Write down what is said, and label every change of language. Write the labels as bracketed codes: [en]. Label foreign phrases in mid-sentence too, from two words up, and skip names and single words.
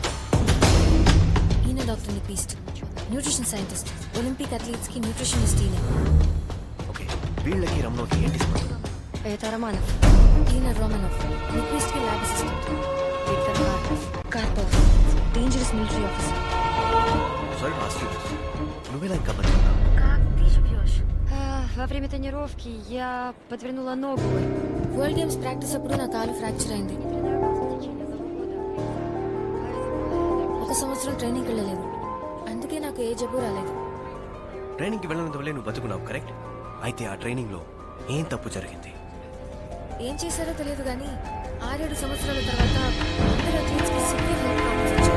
[te] ఈయన డాక్టర్ నిపీస్ట్, [en] nutrition scientist, Olympic athletes [te] కి న్యూట్రిషనిస్ట్. ఈయన ఓకే, వీళ్ళకి రమణోకి ఏంటి సంబంధం? [ru] Это Романов. [te] ఈయన రోమనోఫ్, నిపీస్ట్ కి [en] lab assistant. [ru] Виктор Карпов. [en] కార్పోవ్, dangerous military officer. sorry ask you, [te] నువ్వెలా ఇంకా బతుకున్నావు? [ru] Как ты живешь? Во время тренировки я подвернула ногу. [en] World Games practice [te] అప్పుడు నా కాలు ఫ్రాక్చర్ అయింది. ఒక సంవత్సరం ట్రైనింగ్ వెళ్ళలేదు. అందుకే నాకు ఏ జబ్బు రాలేదు. ట్రైనింగ్ కి వెళ్ళినంత వల్లే నువ్వు బతుకున్నావు, కరెక్ట్? అయితే ఆ ట్రైనింగ్ లో ఏం తప్పు జరిగింది? ఏం చేశారో తెలియదు కానీ 6-7 సంవత్సరాల తర్వాత అందరూ అథ్లీట్స్ కి [en] severe health problems [te] వచ్చాయి.